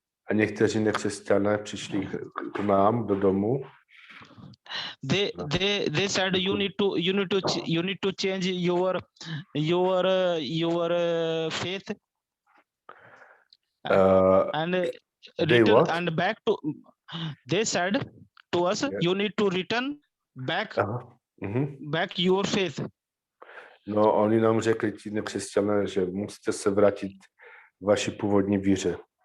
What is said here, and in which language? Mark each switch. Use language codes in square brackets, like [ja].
[cs] A někteří nekřesťané přišli k nám do domu. [en] They said you need to change your faith. And return and back to. They said to us, you need to return back back your faith. [cs] No, oni nám řekli, ti nekřesťané, že musíte se vrátit k vaší původní víře.